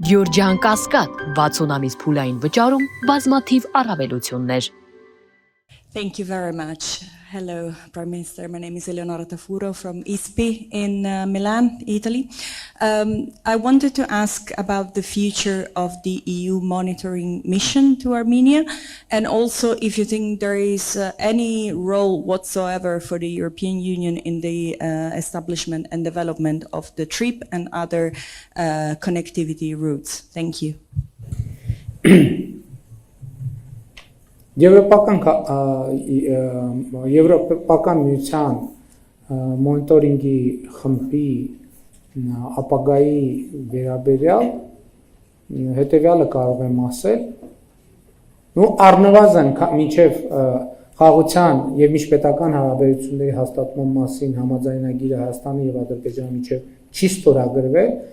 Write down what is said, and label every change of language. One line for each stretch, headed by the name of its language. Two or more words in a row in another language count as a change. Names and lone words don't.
Armenian: Գյորջյան Կասկադ 60 ամիս փուլային վճարում բազմաթիվ առավելություններ
English: Thank you very much. Hello, Prime Minister. My name is Eleonora Tafuro from ISPI in Milan, Italy. I wanted to ask about the future of the EU monitoring mission to Armenia, and also if you think there is any role whatsoever for the European Union in the establishment and development of the TRIP and other connectivity routes. Thank you.
Armenian: Եվրոպական միության մոնիտորինգի խմբի ապագայի վերաբերյալ հետևյալը կարող եմ ասել ու առնվազն մինչև խաղաղության եւ միջպետական հարաբերությունների հաստատման մասին համաձայնագիրը Հայաստանի եւ Ադրբեջանի միջեւ չի ստորագրվել